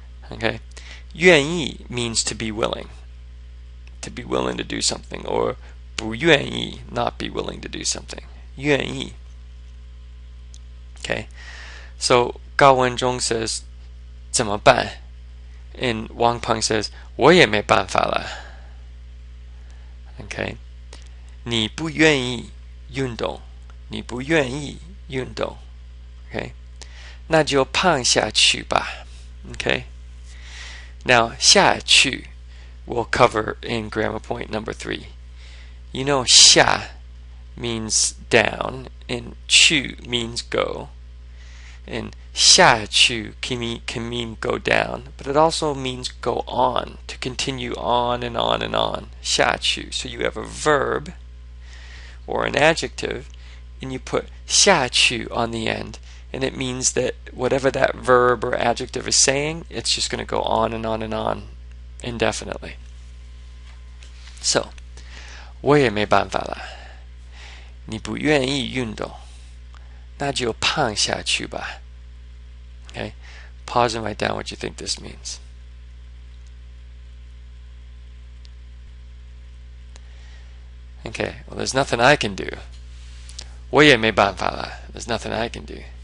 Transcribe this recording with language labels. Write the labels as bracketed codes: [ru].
[en] Okay, 愿意 means to be willing to do something, or 不愿意 not be willing to do something. [zh] 愿意. [en] Okay, so Gao Wenzhong says [zh] 怎么办? [en] And Wang Peng says [zh] 我也没办法了. Okay, 你不愿意运动，你不愿意运动。 Okay, 那就胖下去吧。 [en] Okay, now 下去 we'll cover in grammar point number 3. You know, 下 means down, and 去 means go, and 下去 can mean go down, but it also means go on, to continue on and on and on. [zh] 下去. [en] So you have a verb or an adjective, and you put 下去 on the end, and it means that whatever that verb or adjective is saying, it's just going to go on and on and on indefinitely. [zh] So, 我也没办法了，你不愿意运动，那就胖下去吧。 [en] Okay, pause and write down what you think this means. Okay, well, there's nothing I can do. [zh] 我也没办法了, [en] there's nothing I can do.